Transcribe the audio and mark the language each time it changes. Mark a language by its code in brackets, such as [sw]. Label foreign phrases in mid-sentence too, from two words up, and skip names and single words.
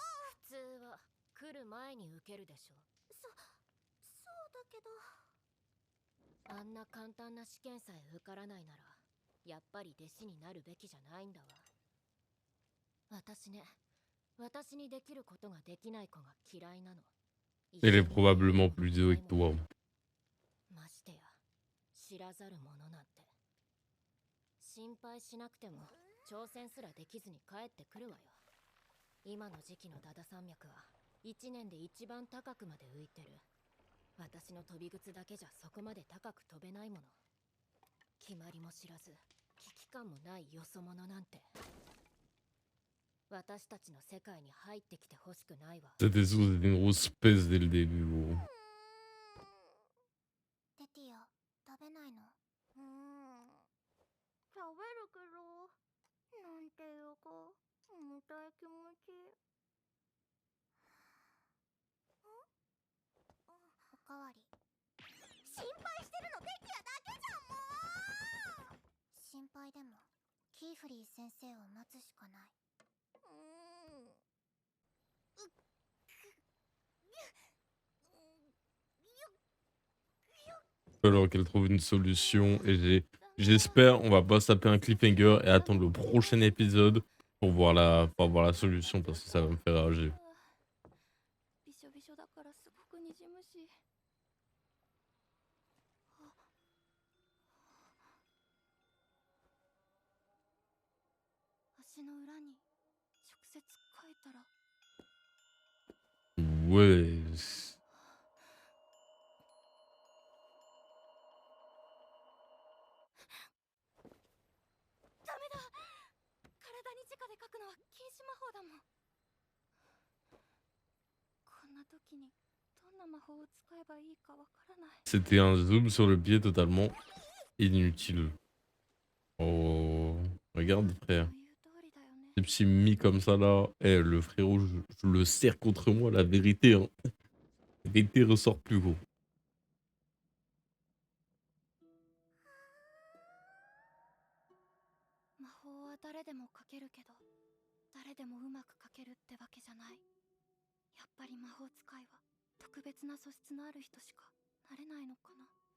[ja] 普通は来る前に受けるでしょ。そうだけど。あんな簡単な試験さえ受からないなら、やっぱり弟子になるべきじゃないんだわ。私ね、私にできることができない子が嫌いなの。 [fr] Elle est probablement plus douée que toi. [ja] ましてや、知らざる者なんて。心配しなくても、挑戦すらできずに帰ってくるわよ。今の時期のダダ山脈は、1年で一番高くまで浮いてる。私の飛び靴だけじゃそこまで高く飛べないもの。決まりも知らず、危機感もないよそ者なんて。私たちの世界に入ってきてほしくないわ。 [fr] C'était sûr, c'était une grosse pèse dès le début, gros. [ja] テティア、食べないの？食べるけど、なんていうか、重たい気持ち。おかわり。心配してるのテティアだけじゃん、もう。心配でも、キーフリー先生を待つしかない。 [fr] Alors qu'elle trouve une solution et j'espère on va pas se taper un cliffhanger et attendre le prochain épisode pour voir la solution parce que ça va me faire rager. [ja] びしょびしょだからすごくにじむし。足の裏に直接書いたら。 [fr] Ouais. [ja] ダメだ。体に直で書くのは禁止魔法だもん。こんな時にどんな魔法を使えばいいかわからない。 [fr] C'était un zoom sur le pied totalement inutile. Oh, regarde frère. [ja] 言う通りだよね。 [fr] Ces petits mis comme ça là. Eh le frérot, je le serre contre moi la vérité. Hein. L'été ressort plus haut. [ja] 魔法は誰でもかけるけど、誰でもうまくかけるってわけじゃない。やっぱり魔法使いは特別な素質のある人しかなれないのかな。